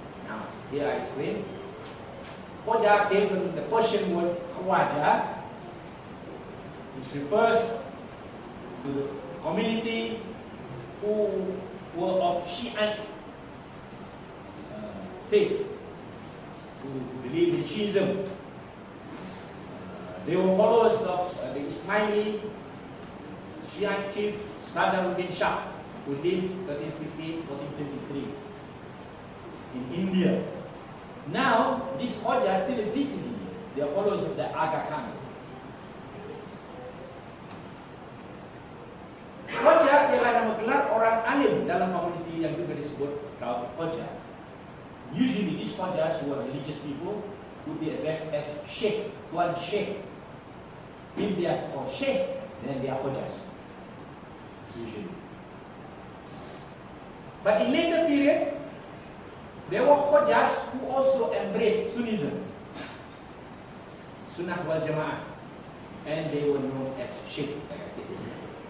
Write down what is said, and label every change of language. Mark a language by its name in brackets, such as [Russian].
[English] Now, here I explain. Khoja came from the Persian word Khwaja, which refers to the community who were of Shiite faith, who believed in Shiism. They were followers of the Ismaili Shiite chief Sadr bin Shah, who lived 1368-1423 in India. Now, this Khoja still exists in India. They are followers of the Aga Khan. [Malay] Khoja ialah nama gelar orang alim dalam komuniti yang juga disebut kaum Khoja. [English] Usually, these Khojas who are religious people would be addressed as Sheikh, Tuan Sheikh. If they are called Sheikh, then they are Khojas. Usually. But in later period, there were Khojas who also embraced Sunnism, Sunnah wal Jama'ah, and they were known as Sheikh, like I said this time.